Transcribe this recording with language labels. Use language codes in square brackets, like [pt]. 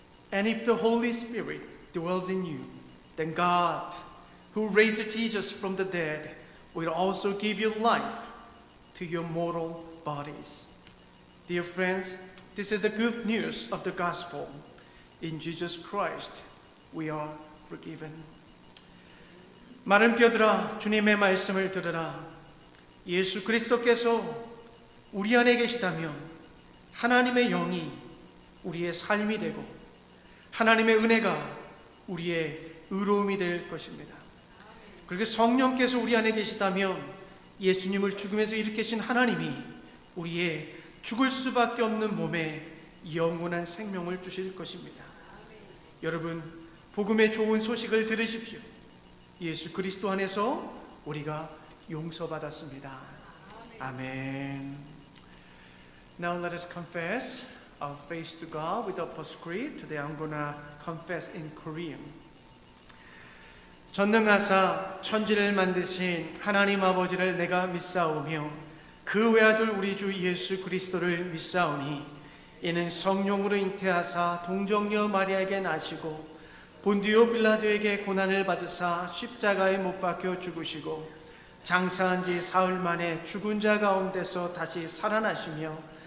[en] And if the Holy Spirit dwells in you, then God, who raised Jesus from the dead, will also give you life to your mortal bodies. Dear friends, this is the good news of the gospel. In Jesus Christ, we are forgiven. [ko] 마른 뼈들아, 주님의 말씀을 들으라. 예수 그리스도께서 우리 안에 계시다면 하나님의 영이 우리의 삶이 되고 하나님의 은혜가 우리의 의로움이 될 것입니다. 그리고 성령께서 우리 안에 계시다면 예수님을 죽음에서 일으키신 하나님이 우리의 죽을 수밖에 없는 몸에 영원한 생명을 주실 것입니다. 여러분, 복음의 좋은 소식을 들으십시오. 예수 그리스도 안에서 우리가 용서받았습니다. 아멘. [en] Now let us confess our faith to God with Apostle Creed. Today I'm gonna confess in Korean. [ko] 전능하사 천지를 만드신 하나님 아버지를 내가 믿사오며 그 외아들 우리 주 예수 그리스도를 믿사오니 이는 성령으로 잉태하사 동정녀 마리아에게 나시고 본디오 빌라도에게 고난을 받으사 십자가에 못 박혀 죽으시고 장사한 지 사흘 만에 죽은 자 가운데서 다시 살아나시며